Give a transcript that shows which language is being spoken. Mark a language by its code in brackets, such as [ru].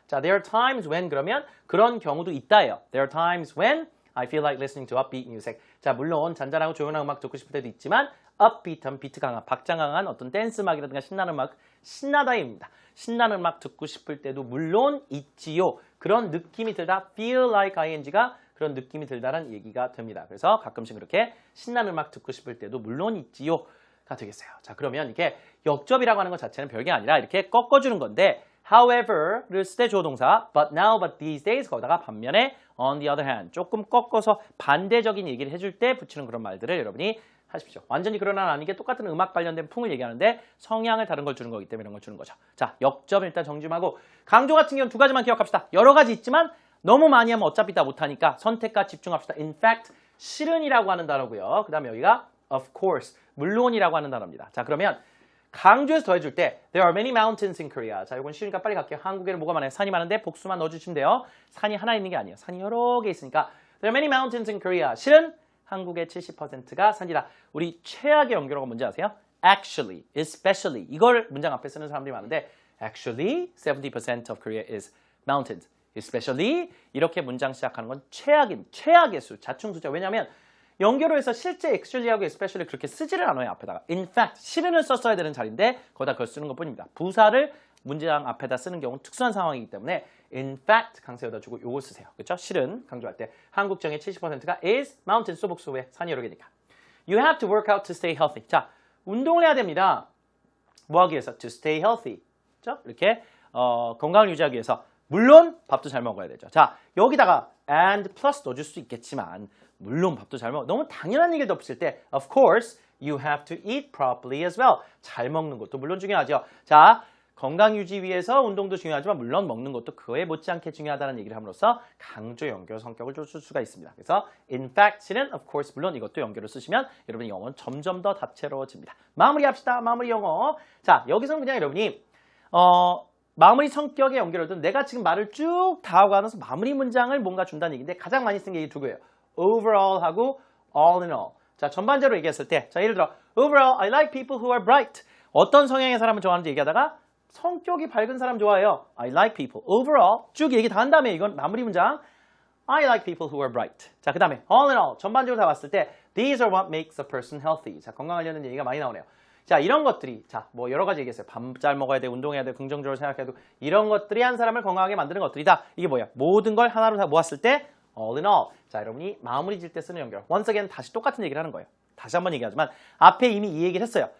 [ko] 자, [en] there are times when [ko] 그러면 그런 경우도 있다예요. [en] There are times when I feel like listening to upbeat music. [ko] 자, 물론 잔잔하고 조용한 음악 듣고 싶을 때도 있지만 upbeat한 비트 강한, 박자 강한 어떤 댄스 음악이라든가 신나는 음악, 신나다입니다. 신나는 음악 듣고 싶을 때도 물론 있지요. 그런 느낌이 들다, feel like ing가 그런 느낌이 들다라는 얘기가 됩니다. 그래서 가끔씩 그렇게 신나는 음악 듣고 싶을 때도 물론 있지요가 되겠어요. 자, 그러면 이게 역접이라고 하는 것 자체는 별게 아니라 이렇게 꺾어주는 건데 however를 쓸 때 주어 동사 [en] but now, but these days [ko] 거기다가 반면에 [en] on the other hand [ko] 조금 꺾어서 반대적인 얘기를 해줄 때 붙이는 그런 말들을 여러분이 하십시오. 완전히 그러나 아닌 게 똑같은 음악 관련된 풍을 얘기하는데 성향을 다른 걸 주는 거기 때문에 이런 걸 주는 거죠. 자, 역점 일단 정지하고 강조 같은 경우는 두 가지만 기억합시다. 여러 가지 있지만 너무 많이 하면 어차피 다 못하니까 선택과 집중합시다. In fact, 실은이라고 하는 단어고요. 그 다음에 여기가 of course, 물론이라고 하는 단어입니다. 자, 그러면 강조해서 더해줄 때 [en] There are many mountains in Korea. [ko] 자, 이건 쉬우니까 빨리 갈게요. 한국에는 뭐가 많아요? 산이 많은데 복수만 넣어주시면 돼요. 산이 하나 있는 게 아니에요. 산이 여러 개 있으니까 [en] There are many mountains in Korea. [ko] 실은 한국의 70%가 산이다. 우리 최악의 연결어가 뭔지 아세요? Actually, especially. 이걸 문장 앞에 쓰는 사람들이 많은데 [en] Actually, 70% of Korea is mountains. [ko] Especially 이렇게 문장 시작하는 건 최악의 수, 자충수죠. 왜냐하면 연결어에서 실제 actually하고 especially 그렇게 쓰지를 않아요. 앞에다가. In fact, 실은을 썼어야 되는 자리인데 거기다 그걸 쓰는 것뿐입니다. 부사를 문장 앞에다 쓰는 경우는 특수한 상황이기 때문에 in fact 강세에다 주고 요거 쓰세요. 그렇죠? 실은 강조할 때 한국정의 70%가 is mountain 소복수에 산이 여러 개니까. [en] You have to work out to stay healthy. [ko] 자, 운동을 해야 됩니다. 뭐 하기 위해서? [en] To stay healthy. [ko] 그렇죠? 이렇게 건강을 유지하기 위해서 물론 밥도 잘 먹어야 되죠. 자, 여기다가 and plus 넣어줄 수 있겠지만 물론 밥도 잘 먹어. 너무 당연한 얘기를 덧붙일 때 [en] of course you have to eat properly as well. [ko] 잘 먹는 것도 물론 중요하죠. 자, 건강 유지 위해서 운동도 중요하지만 물론 먹는 것도 그에 못지않게 중요하다는 얘기를 함으로써 강조 연결 성격을 줄 수가 있습니다. 그래서 in fact는 of course 물론 이것도 연결을 쓰시면 여러분의 영어는 점점 더 다채로워집니다. 마무리합시다. 마무리 영어. 자, 여기서는 그냥 여러분이 마무리 성격의 연결어든 내가 지금 말을 쭉 다 하고 가면서 마무리 문장을 뭔가 준다는 얘기인데 가장 많이 쓰는 게 이 두 개예요. overall하고 all in all. 자, 전반적으로 얘기했을 때 자, 예를 들어 [en] overall I like people who are bright. [ko] 어떤 성향의 사람을 좋아하는지 얘기하다가 성격이 밝은 사람 좋아해요. [en] I like people. [ko] overall 쭉 얘기 다 한 다음에 이건 마무리 문장 [en] I like people who are bright. [ko] 자, 그 다음에 [en] all in all [ko] 전반적으로 다 봤을 때 [en] these are what makes a person healthy. [ko] 자, 건강 관련된 얘기가 많이 나오네요. 자, 이런 것들이 자, 뭐 여러 가지 얘기했어요. 밥 잘 먹어야 돼, 운동해야 돼, 긍정적으로 생각해도 이런 것들이 한 사람을 건강하게 만드는 것들이다. 이게 뭐야? 모든 걸 하나로 다 모았을 때 all in all. 자, 여러분이 마무리 질 때 쓰는 연결. once again 다시 똑같은 얘기를 하는 거예요. 다시 한번 얘기하지만 앞에 이미 이 얘기를 했어요.